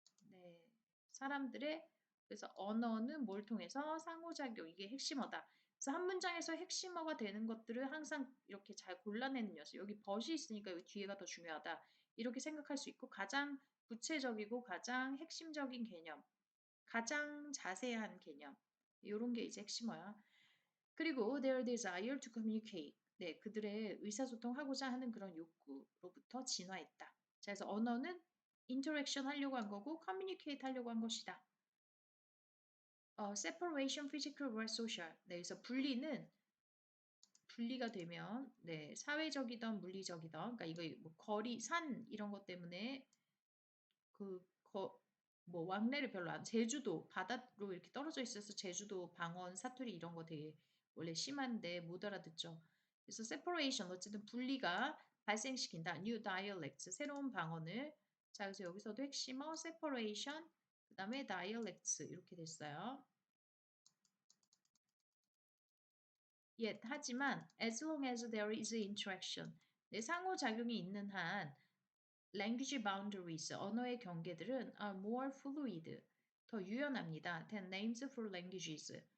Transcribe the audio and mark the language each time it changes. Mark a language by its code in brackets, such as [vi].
[ko] 네, 사람들의 그래서 언어는 뭘 통해서 상호작용 이게 핵심어다. 그래서 한 문장에서 핵심어가 되는 것들을 항상 이렇게 잘 골라내는 녀석. 여기 벗이 있으니까 여기 뒤에가 더 중요하다. 이렇게 생각할 수 있고 가장 구체적이고 가장 핵심적인 개념. 가장 자세한 개념. 이런 게 이제 핵심어야. [en] 그리고 their desire to communicate. [ko] 네, 그들의 의사소통하고자 하는 그런 욕구로부터 진화했다. 자, 그래서 언어는 interaction 하려고 한 거고 communicate 하려고 한 것이다. [en] separation physical or social. [ko] 네, 그래서 분리가 되면 네, 사회적이던 물리적이던 그러니까 이거 뭐 거리, 산 이런 것 때문에 그 뭐 왕래를 별로 안 제주도 바다로 이렇게 떨어져 있어서 제주도 방언 사투리 이런 거 되게 원래 심한데 못 알아듣죠. 그래서 separation 어쨌든 분리가 발생시킨다. [en] new dialects [ko] 새로운 방언을 자 그래서 여기서도 핵심어 separation 그다음에 dialects 이렇게 됐어요. [en] Yet [ko] 하지만 [en] as long as there is interaction [ko] 내 상호작용이 있는 한 [en] language boundaries, [ko] 언어의 경계들은 [en] are more fluid, [ko] 더 유연합니다. [en] than names for languages.